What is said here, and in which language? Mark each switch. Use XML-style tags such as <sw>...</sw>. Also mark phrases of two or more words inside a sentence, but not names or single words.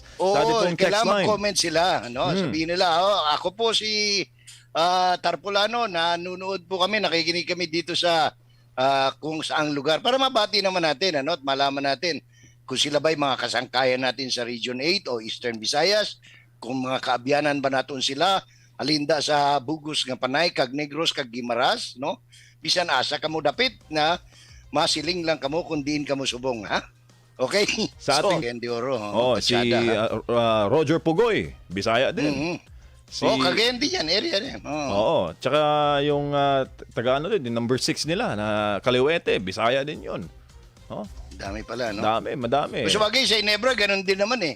<tl>Kailangan mag-comment sila. No? Sabihin nila, ako po si Tarpulano, nanonood po kami, nakikinig kami dito sa kung saang lugar para mabati naman natin at malaman natin kung sila ba'y mga kasangkayan natin sa Region 8 o Eastern Visayas</tl> <hil>kung mga kaabyanan ba naton sila alinda sa bugos nga Panay kag Negros kag Guimaras,</hil> <tl>no?</tl> <hil>Bisan asa kamo dapit na masiling lang kamo kung diin kamo subong, ha?</hil> <tl>Okay? Sa So, ating- Ken de Oro, Si Patsada, ha? Roger Pugoy, Bisaya din. Mhm. Si Cagayan din yan, area din. Oo, tsaka yung taga ano din, yung number 6 nila na Kaliwete, Bisaya din 'yon. Oh, Dami pala, no? madami. Kung sabagay, sa Inebra, ganun din naman eh.</tl>